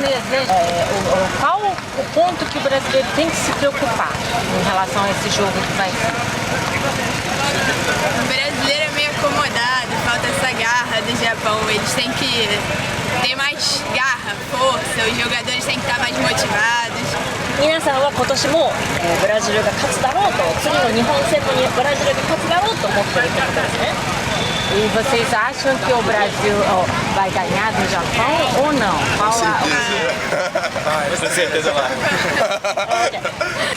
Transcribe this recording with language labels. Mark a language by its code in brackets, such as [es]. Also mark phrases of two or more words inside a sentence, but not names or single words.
[pt] Qual o ponto que o brasileiro tem que se preocupar em relação a esse jogo que vai ser? O brasileiro é meio acomodado, falta essa garra do Japão. Eles têm que ter mais garra, força, os jogadores têm que estar mais motivados. [ja] 皆さんは今年もブラジルが勝つだろうと、次の日本戦もブラジルが勝つだろうと思っているということですね。 [pt] E vocês acham que o Brasil vai ganhar do Japão ou não? Com certeza vai.